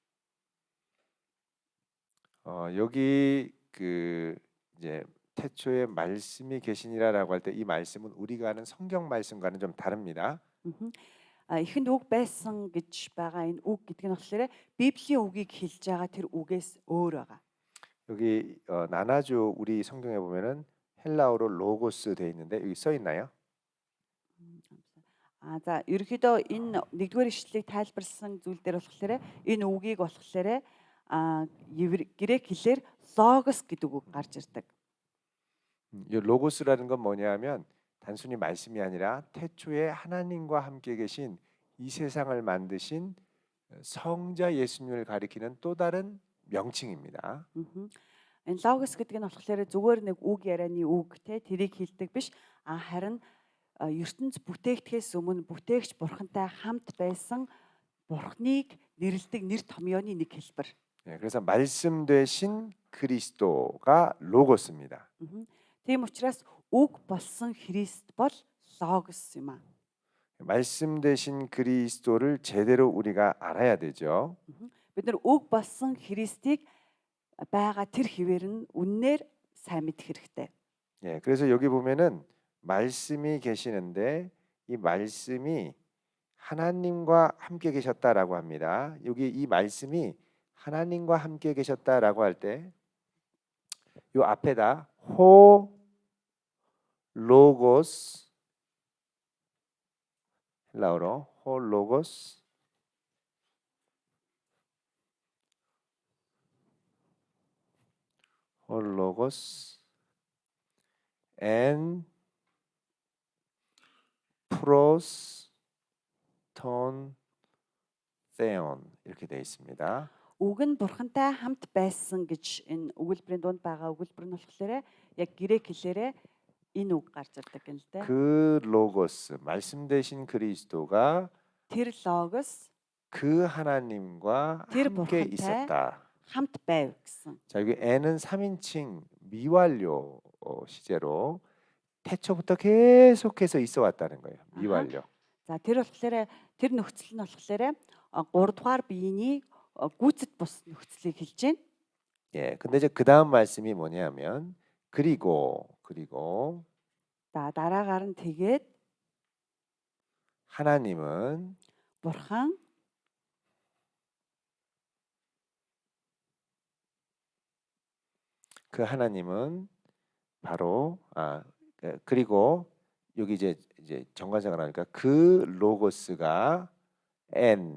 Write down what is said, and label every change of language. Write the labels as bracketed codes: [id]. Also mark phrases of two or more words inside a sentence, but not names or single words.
[ko] 여기 그 이제 태초에 말씀이 계시니라라고 할 때 이 말씀은 우리가 아는 성경 말씀과는 좀 다릅니다. [mn] Эхэнд үг байсан гэж байгаа энэ үг гэдэг нь болохоор Библийн үгийг хэлж байгаа тэр үгээс өөр байгаа. [ko] 여기 나나주 우리 성경에 보면은 헬라어로 로고스 돼 있는데 여기 써 있나요? [mn] За ерөнхийдөө энэ нэгдүгээр ишлэлийг тайлбарласан зүйл дээр болохоор энэ үгийг болохоор грек хэлээр логос гэдэг үг гарч ирдэг. [ko] 이 로고스라는 건 뭐냐하면 단순히 말씀이 아니라 태초에 하나님과 함께 계신 이 세상을 만드신 성자 예수님을 가리키는 또 다른 명칭입니다. [mn] Энэ логос гэдэг нь болохоор зүгээр нэг үг ярианы үг те тэрийг хэлдэг биш харин ертөнц бүтээгдэхээс өмнө бүтээгч бурхантай хамт байсан бурхныг нэрлэдэг нэр томьёоны нэг хэлбэр. [ko] 네, 그래서 말씀 되신 그리스도가 로고스입니다. [mn] Тийм учраас үг болсон Христ бол логос юм аа. [ko] 말씀 되신 그리스도를 제대로 우리가 알아야 되죠. [mn] Бид нар үг болсон Христийг байгаа тэр хിവэр нь үннээр сайн мэдэх хэрэгтэй. [ko] 예, 그래서 여기 보면은 말씀이 계시는데 이 말씀이 하나님과 함께 계셨다라고 합니다. 여기 이 말씀이 하나님과 함께 계셨다라고 할 때 요 앞에다 호 로고스 헬라어로 [el] ὁ λόγος [ko] and [el] πρὸς τὸν θεόν [ko] 이렇게 되어 있습니다. [mn] Үг нь бурхантай хамт байсан гэж энэ өгүүлбэрийн дунд байгаа өгүүлбэр нь болохоор яг грек хэлээрээ энэ үг гарч ирдэг юм л дээ. [ko] 그 로고스 말씀 되신 그리스도가 [mn] Тэр логос [ko] 그 하나님과 [mn] Тэр [ko] 함께 [mn] бурхантай [ko] 있었다. [mn] хамт байв гэсэн. [ko] 자, 여기 N은 3인칭 미완료 시제로 태초부터 계속해서 있어 왔다는 거예요. 미완료. [mn] За тэр болохоор тэр нөхцөл нь болохоор 3 дугаар биений гүйцэд бус нөхцөлийг хэлж байна. [ko] 예, 근데 이제 그 다음 말씀이 뭐냐면 그리고 [mn] За дараагаар нь тэгээд [ko] 하나님은 [mn] бурхан [ko] 그 하나님은 바로 그리고 여기 이제 정관사가 나오니까 그 로고스가 N이었다.